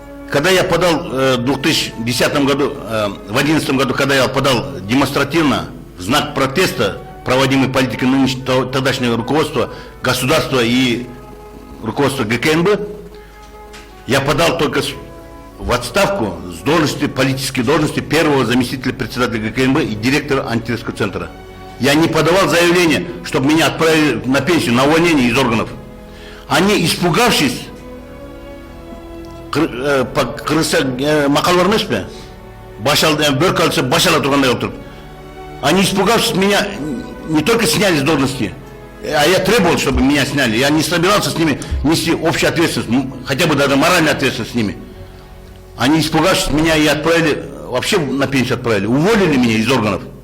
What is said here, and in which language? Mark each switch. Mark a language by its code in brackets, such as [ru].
[ru] Когда я подал в 2010 году, в 2011 году, когда я подал демонстративно в знак протеста проводимой политики нынешнего тогдашнего руководства государства и руководство ГКНБ, я подал только в отставку с должности, политической должности первого заместителя председателя ГКНБ и директора антитеррористического центра. Я не подавал заявление, чтобы меня отправили на пенсию, на увольнение из органов. Они, испугавшись [ky] кыргызча макал бар эмес пе? Бөрк алса баш ала тургандай болуп туруп. [ru] Они, испугавшись, меня не только сняли с должности, а я требовал, чтобы меня сняли. Я не собирался с ними нести общую ответственность, хотя бы даже моральную ответственность с ними. Они, испугавшись, меня и отправили, вообще на пенсию отправили, уволили меня из органов.